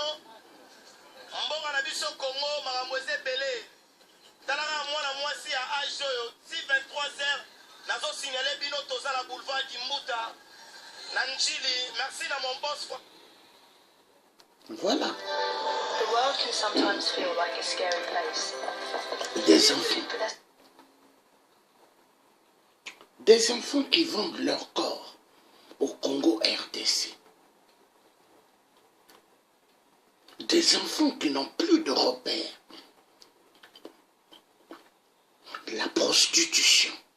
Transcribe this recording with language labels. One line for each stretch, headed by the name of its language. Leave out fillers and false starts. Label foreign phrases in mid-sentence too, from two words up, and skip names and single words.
Lingala: Mbonga na biso Congo makambo ezebele. Talanga mwana mwasi ya âge oyo 23h na zo signalé bino toza la boulevard Kimbuta. Na Njili, merci na mon boss.
French: Voilà.
English: The world can sometimes feel like a scary place.
French: Des enfants. Des enfants qui vendent leur corps au Congo RDC. Des enfants qui n'ont plus de repères. La prostitution.